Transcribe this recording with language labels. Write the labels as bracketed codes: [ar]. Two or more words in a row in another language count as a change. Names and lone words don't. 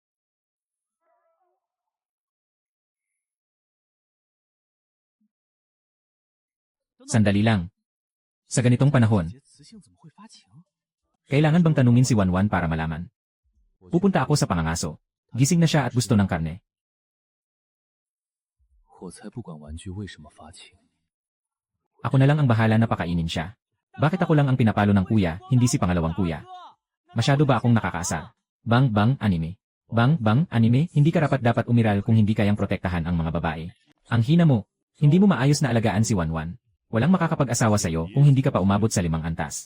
[tl] Sandali lang. Sa ganitong panahon, kailangan bang tanungin si Wanwan para malaman? Pupunta ako sa pangangaso. Gising na siya at gusto ng karne. [zh] 我才不管玩具为什么发情。 [tl] Ako na lang ang bahala na pakainin siya. Bakit ako lang ang pinapalo ng kuya, hindi si pangalawang kuya? Masyado ba akong nakakaasar? Bang bang anime. Bang bang anime, hindi karapat dapat umiral kung hindi kayang protektahan ang mga babae. Ang hina mo, hindi mo maayos na alagaan si Wanwan. Walang makakapag-asawa sa'yo kung hindi ka pa umabot sa 5 antas.